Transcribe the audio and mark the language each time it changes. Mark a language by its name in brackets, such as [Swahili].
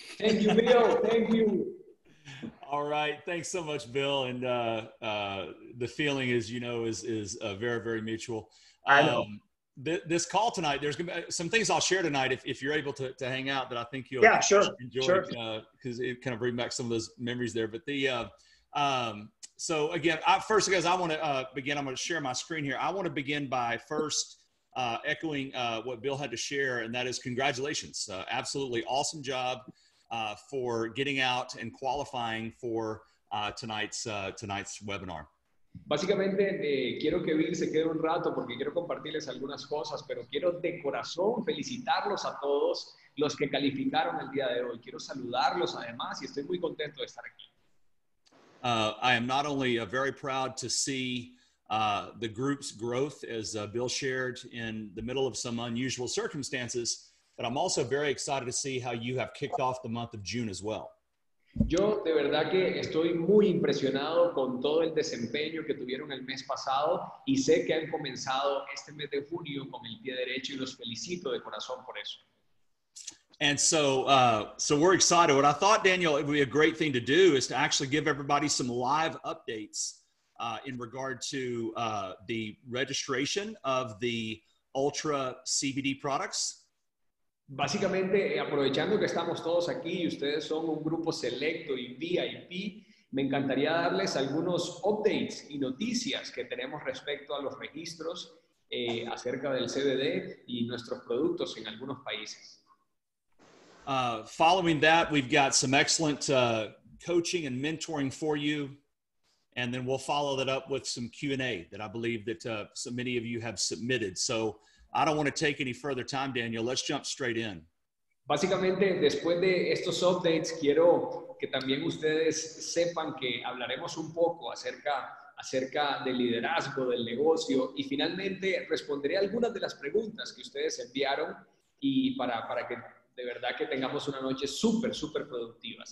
[English] Thank you, Bill. Thank you. All right. Thanks so much, Bill. And the feeling is, is very, very mutual. I know. This call tonight, there's going to be some things I'll share tonight if you're able to hang out that I think you'll enjoy because it kind of bring back some of those memories there. But so again, first, guys, I want to begin. I'm going to share my screen here. I want to begin by first echoing what Bill had to share, and that is congratulations. Absolutely awesome job for getting out and qualifying for tonight's webinar. [Spanish] Básicamente, quiero que Bill se quede un rato porque quiero compartirles algunas cosas, pero quiero de corazón felicitarlos a todos los que calificaron el día de hoy. Quiero saludarlos además y estoy muy contento de estar aquí. [English] I am not only very proud to see the group's growth, as Bill shared, in the middle of some unusual circumstances, but I'm also very excited to see how you have kicked off the month of June as well. [Spanish] Yo de verdad que estoy muy impresionado con todo el desempeño que tuvieron el mes pasado y sé que han comenzado este mes de junio con el pie derecho y los felicito de corazón por eso. [English] And so we're excited. What I thought, Daniel, it would be a great thing to do is to actually give everybody some live updates in regard to the registration of the Ultra CBD products. [Spanish] Básicamente, aprovechando que estamos todos aquí y ustedes son un grupo selecto y VIP, me encantaría darles algunos updates y noticias que tenemos respecto a los registros acerca del CBD y nuestros productos en algunos países. [English] Following that, we've got some excellent coaching and mentoring for you. And then we'll follow that up with some Q&A that I believe that so many of you have submitted. So I don't want to take any further time, Daniel. Let's jump straight in. [Spanish] Básicamente, después de estos updates, quiero que también ustedes sepan que hablaremos un poco acerca del liderazgo, del negocio, y finalmente responderé algunas de las preguntas que ustedes enviaron y para que de verdad que tengamos una noche súper productiva.